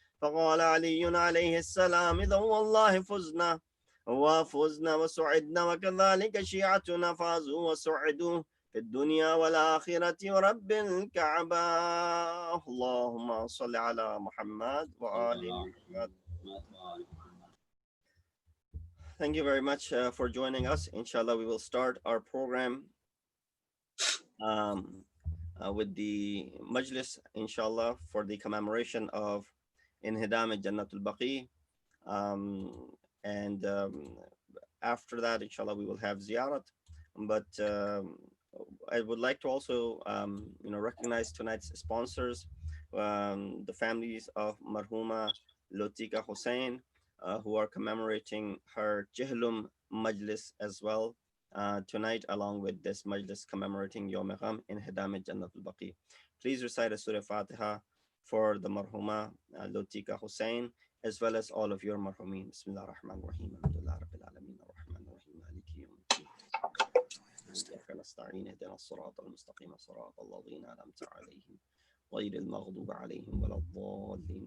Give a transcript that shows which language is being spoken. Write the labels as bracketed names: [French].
[Arabic] فقال علي عليه السلام إذا والله فزنا وفزنا وسعدنا وكذلك شيعتنا فازوا وسعدوا في الدنيا والآخرة ورب الكعبة. اللهم صل على محمد وآل محمد. [English] Thank you very much for joining us. Inshallah, we will start our program with the Majlis, inshallah, for the commemoration of Inhidam Jannatul Baqi. And after that, inshallah, we will have ziyarat. But I would like to also, recognize tonight's sponsors, the families of Marhuma Lotika Hussain, who are commemorating her Jihlum Majlis as well tonight, along with this Majlis commemorating Yaum-e-Gham in Hidam Jannatul Baqi. Please recite a Surah Fatiha for the Marhuma Lotika Hussain, as well as all of your Marhumin. [Arabic] Bismillah ar-Rahman ar-Rahim. Alhamdulillah Rabbil Alameen ar-Rahman ar-Rahim. Maliki yawmiddin. إياك نستعين اهدنا الصراط المستقيم صراط الذين أنعمت عليهم غير المغضوب عليهم ولا الضالين.